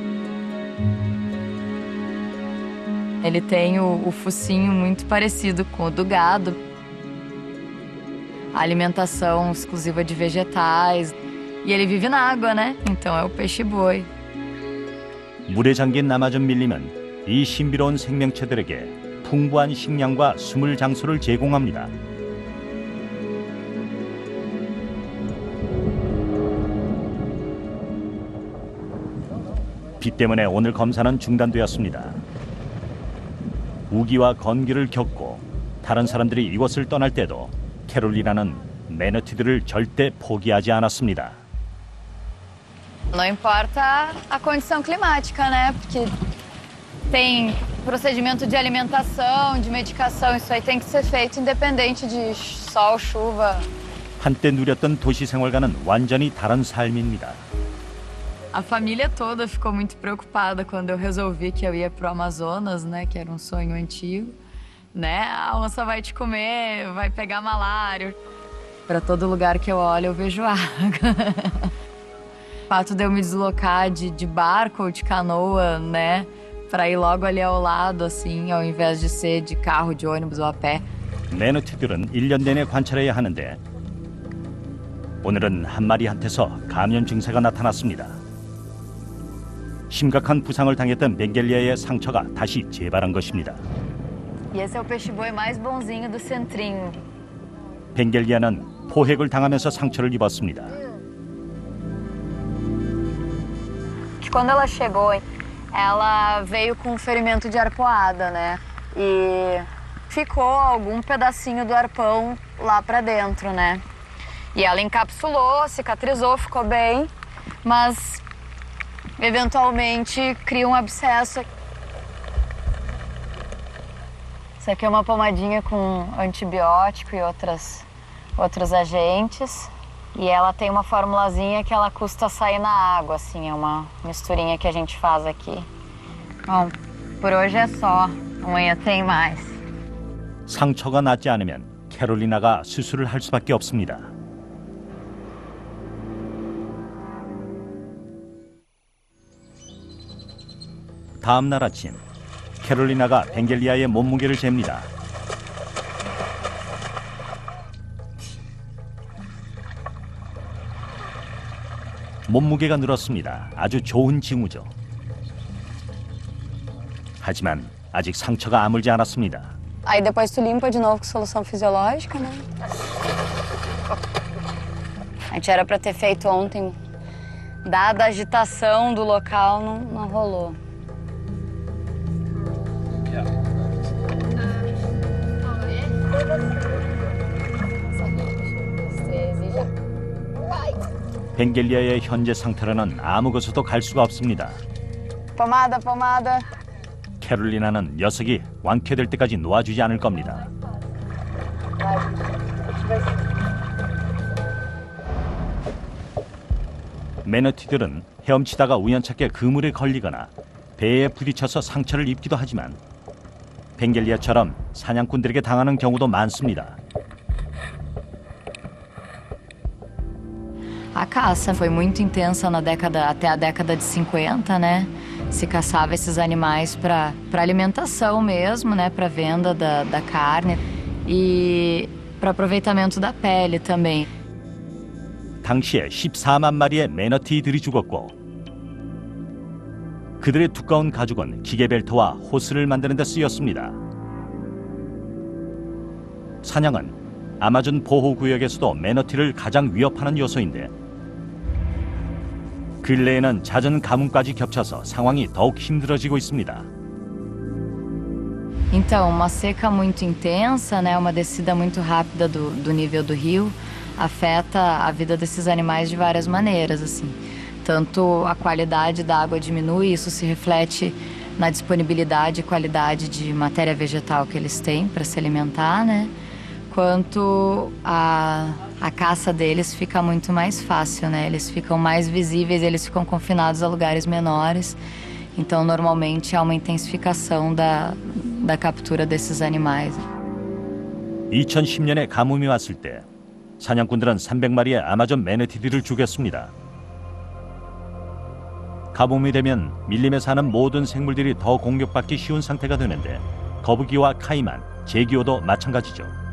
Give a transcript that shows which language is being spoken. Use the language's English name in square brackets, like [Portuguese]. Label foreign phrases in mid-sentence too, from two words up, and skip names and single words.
[Portuguese] Ele tem o focinho muito parecido com o do gado. A alimentação exclusiva de vegetais. E ele vive na água, né? Então é o peixe-boi. [Korean] 물에 잠긴 아마존 밀림은 이 신비로운 생명체들에게 풍부한 식량과 숨을 장소를 제공합니다. 비 때문에 오늘 검사는 중단되었습니다. 우기와 건기를 겪고 다른 사람들이 이곳을 떠날 때도 캐롤리나는 매너티들을 절대 포기하지 않았습니다. [Portuguese] Não importa a condição climática, né? Porque tem procedimento de alimentação, de medicação, isso aí tem que ser feito independente de sol, chuva. [Korean] 한때 누렸던 도시 생활과는 완전히 다른 삶입니다. [Portuguese] A família toda ficou muito preocupada quando eu resolvi que eu ia pro Amazonas, né? Que era um sonho antigo, né? A onça vai te comer, vai pegar malária. Para todo lugar que eu olho, eu vejo água. O fato de eu me deslocar de barco ou de canoa, né? para ir logo ali ao lado, assim, ao invés de ser de carro, de ônibus ou a pé. [Korean] 매너티들은 1년 내내 관찰해야 하는데 오늘은 한 마리한테서 감염 증세가 나타났습니다. 심각한 부상을 당했던 벵겔리아의 상처가 다시 재발한 것입니다. [Portuguese] E esse é o peixe-boi mais bonzinho do centrinho. [Korean] 벵겔리아는 포획을 당하면서 상처를 입었습니다. [Portuguese] Que quando ela chegou, ela veio com um ferimento de arpoada, né? E ficou algum pedacinho do arpão lá pra dentro, né? E ela encapsulou, cicatrizou, ficou bem, mas eventualmente cria um abscesso. Isso aqui é uma pomadinha com antibiótico e outros agentes. E ela tem uma formulazinha que ela custa sair na água, assim, é uma misturinha que a gente faz aqui. Bom, por hoje é só, amanhã tem mais. [Korean] 상처가 낫지 않으면 캐롤리나가 수술을 할 수밖에 없습니다. 다음 날 아침, 캐롤리나가 벵겔리아의 몸무게를 잽니다. 몸무게가 늘었습니다. 아주 좋은 징후죠. 하지만 아직 상처가 아물지 않았습니다. [Portuguese] Aí depois tu limpa de novo com solução fisiológica, né? A gente era pra ter feito ontem. Dada a agitação do local, não rolou. [Korean] 벵겔리아의 현재 상태로는 아무 곳에도 갈 수가 없습니다. [Portuguese] Pomada, pomada. [Korean] 캐롤리나는 녀석이 완쾌될 때까지 놓아주지 않을 겁니다. 매너티들은 헤엄치다가 우연찮게 그물에 걸리거나 배에 부딪혀서 상처를 입기도 하지만 벵겔리아처럼 사냥꾼들에게 당하는 경우도 많습니다. [Portuguese] A caça foi muito intensa até a década de 50, né? Se caçava esses animais para alimentação mesmo, né? Para venda da carne e para aproveitamento da pele também. [Korean] 당시에 14만 마리의 매너티들이 죽었고 그들의 두꺼운 가죽은 기계벨트와 호스를 만드는 데 쓰였습니다. 사냥은 아마존 보호구역에서도 매너티를 가장 위협하는 요소인데 근래에는 잦은 가뭄까지 겹쳐서 상황이 더욱 힘들어지고 있습니다. [Portuguese] Então, uma seca muito intensa, né? Uma descida muito rápida do nível do rio afeta a vida desses animais de várias maneiras, assim. Tanto a qualidade da água diminui, isso se reflete na disponibilidade e qualidade de matéria vegetal que eles têm para se alimentar, né? Quanto a caça deles fica muito mais fácil, né? Eles ficam mais visíveis, eles ficam confinados a lugares menores. Então, normalmente, há uma intensificação da captura desses animais. [Korean] 2010년에 가뭄이 왔을 때 사냥꾼들은 300마리의 아마존 매너티들을 죽였습니다. 가뭄이 되면 밀림에 사는 모든 생물들이 더 공격받기 쉬운 상태가 되는데 거북이와 카이만, 제기어도 마찬가지죠.